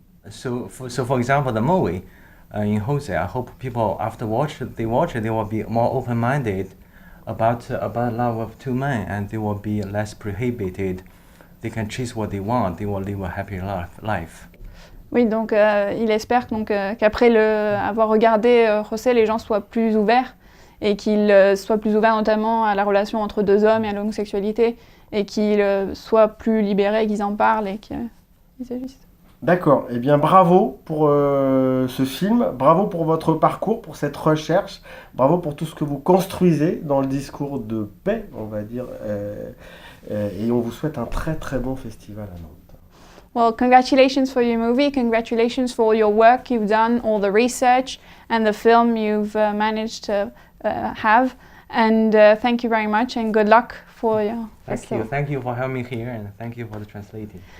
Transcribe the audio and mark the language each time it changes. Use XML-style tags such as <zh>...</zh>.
<en>So for example, the movie in José, I hope people after they will be more open-minded about love of two men, and they will be less prohibited. They can choose what they want. They will live a happy life.</en> <fr>Oui, donc il espère donc, qu'après avoir regardé José, les gens soient plus ouverts et qu'ils soient plus ouverts notamment à la relation entre deux hommes et à l'homosexualité et qu'ils soient plus libérés, qu'ils en parlent et qu'ils agissent. D'accord, eh bien bravo pour ce film, bravo pour votre parcours, pour cette recherche, bravo pour tout ce que vous construisez dans le discours de paix, on va dire, et on vous souhaite un très très bon festival à Nantes.</fr> <en>Well, congratulations for your movie, congratulations for all your work you've done, all the research and the film you've managed to have, and thank you very much and good luck for your festival. Thank you for having me here, and thank you for the translating.</en>